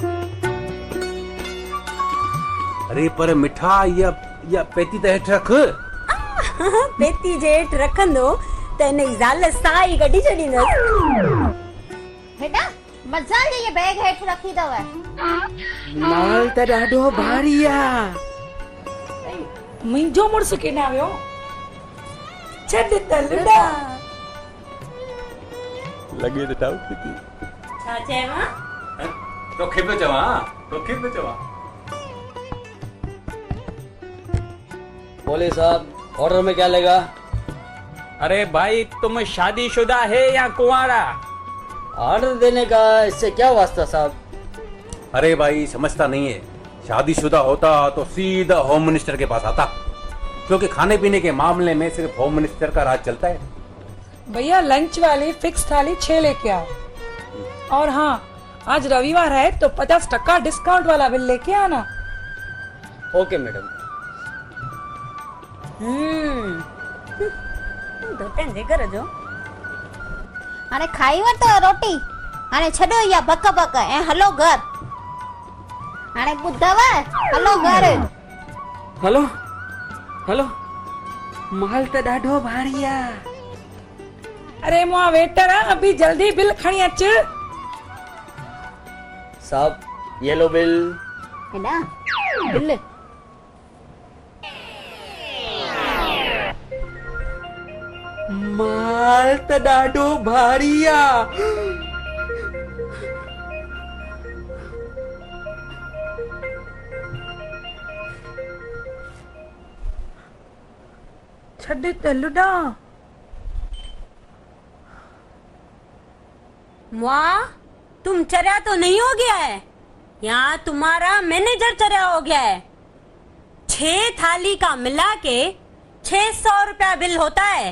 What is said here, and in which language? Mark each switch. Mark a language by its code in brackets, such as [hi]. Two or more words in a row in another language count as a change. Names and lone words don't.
[sd] अरे पर मिठा या पेती त हेठि रख। पेती जे हेठि रखंदो त हिन जी ज़ाल साह ई कढी छॾींदसि। बेटा मज़ा जे ये बैग हेठि रखी अथव। माल त ॾाढो भारी आहे। मुंहिंजो मुड़ुसु केॾां वियो? छॾ त लुॾा। लॻे त टाउ थी। छा चयवा? तोखे पियो चवां। [hi] बोले साहब, ऑर्डर में क्या लेगा? अरे भाई तुम शादीशुदा है या कुंवारा? ऑर्डर देने का इससे क्या वास्ता साहब? अरे भाई समझता नहीं है, शादीशुदा होता तो सीधा [en] home minister [hi] के पास आता, क्योंकि खाने पीने के मामले में सिर्फ [en] home minister [hi] का राज चलता है। भैया लंच वाली फिक्स थाली 6 लेके आओ। और हाँ, आज रविवार है तो 50% डिस्काउंट वाला बिल लेके आना। [en] OK madam. [sd] तो पंहिंजे घर जो हाणे खाई वठो रोटी, हाणे छॾो इहा बक बक ऐं हलो घर। हाणे ॿुधव, हलो घर। हलो हलो, माल त ॾाढो भारी आहे। अरे मुआ वेटर [hi] अभी जल्दी [sd] बिल खणी अच। [hi] साहब ये लो बिल। [sd] हेॾा बिल माल त ॾाढो भारी आहे। छॾ त लुॾा। [hi] मुआ, तुम चर्या तो नहीं हो गया है? यहाँ तुम्हारा मैनेजर चर्या हो गया है। 6 थाली का मिला के 600 रुपया बिल होता है।